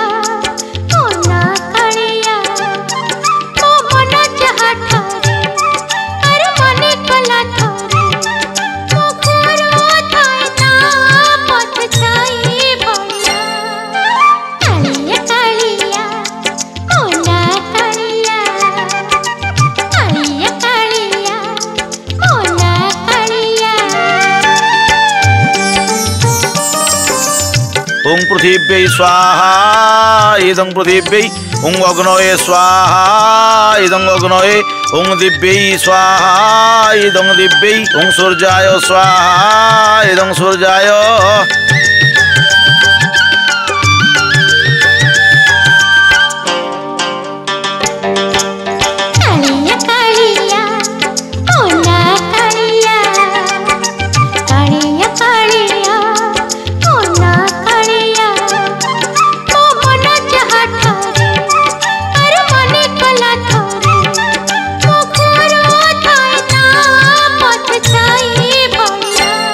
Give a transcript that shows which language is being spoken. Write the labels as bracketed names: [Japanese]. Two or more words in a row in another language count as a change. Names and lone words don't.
[Odia] ଓନା କାଲିଆ ମୋ ମନ ଚାହା ଠାରେ ଅର ମନେ କଲା ଠାରେ ମୋ ଘରୋ ଥାଏ ନା ପଥ ଛାଇ ବଡ଼ା କାଲିଆ କାଲିଆ ଓନା କାଲିଆ କାଲିଆ କାଲିଆ ଓନା କାଲିଆ [Sanskrit] ओं पृथिव्यै स्वाहा इदं पृथिव्यै ओं अग्नये स्वाहा इदं अग्नये ओं दिव्यै स्वाहा इदं दिव्यै ओं सूर्याय स्वाहा इदं सूर्याय [Odia] କାଲିଆ କାଲିଆ ଓନା କାଲିଆ କାଲିଆ କାଲିଆ ଓନା କାଲିଆ ମୋ ମନ ଚାହା ଠାରେ ଅର ମନେ କଲା ଠାରେ ମୋ ଘରୋ ଥାଏ ନା ପଥ ଛାଇ ବଡ଼ା